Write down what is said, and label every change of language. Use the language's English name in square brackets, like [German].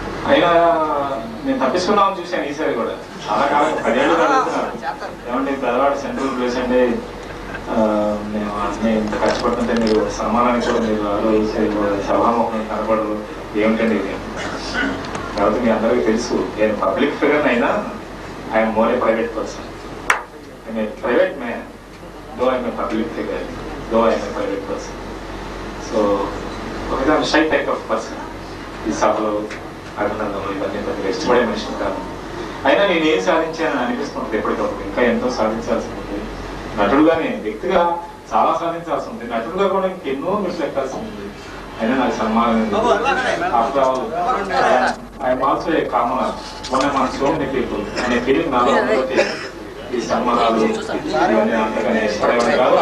[Telugu] అయినా నేను తప్పించుకున్నామని చూశాను ఈసారి కూడా. చాలా కాలం 10 ఏళ్ళు అడుగుతున్నారు, ఏమంటే పెద్దవాడు సెంట్రల్ ప్లేస్ అంటే మేము అన్నీ ఇంత కష్టపడుతుంటే మీరు సన్మానానికి కూడా మీరు ఆలోచించే సభాముఖం కనపడరు ఏమిటండి ఇది. కాబట్టి మీ అందరికీ తెలుసు, నేను పబ్లిక్ ఫిగర్ అయినా [English] I'm more a private person. I'm a private man, though I'm a public figure, though I'm a private person. So, I'm a shy type of person. [Telugu] ఈ సభలో అభినందనలు ఇవన్నీ పెద్దగా ఇష్టపడే మనిషిని కాదు. అయినా నేను ఏం సాధించానని అనిపిస్తుంది ఎప్పటికప్పుడు. ఇంకా ఎంతో సాధించాల్సి ఉంది. నటుడుగానే వ్యక్తిగా చాలా సాధించాల్సి ఉంది, నటుడుగా కూడా ఇంకెన్నో మిస్ ఎక్కాల్సి ఉంది. అయినా నాకు సన్మానం. [English] after all I'm also a commoner, one among so many people [Telugu] అనే ఫీలింగ్ నాలో ఉంటే ఈ సన్మానాలు ఇవన్నీ అంతగానే ఇష్టపడేవాడు కాదు.